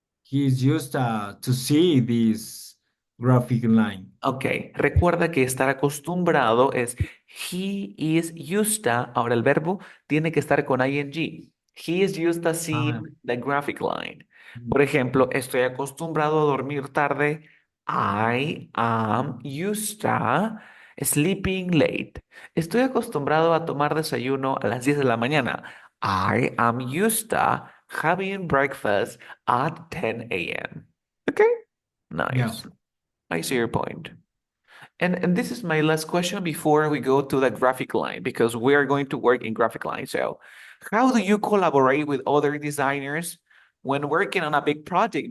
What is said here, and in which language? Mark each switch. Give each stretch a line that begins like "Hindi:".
English: he is used to see this graphic line.
Spanish: Ok, recuerda que estar acostumbrado es
English: he is used to.
Spanish: Ahora el verbo tiene que estar con ing.
English: He is used to Ah, seeing the graphic line.
Spanish: Por ejemplo, estoy acostumbrado a dormir tarde.
English: I am used to sleeping late.
Spanish: Estoy acostumbrado a tomar desayuno a las 10 de la mañana.
English: I am used to having breakfast at 10 a.m. Okay, yeah. nice. I see your point. And this is my last question before we go to the graphic line, because we are going to work in graphic line. So, how do you collaborate with other designers when working on a big project?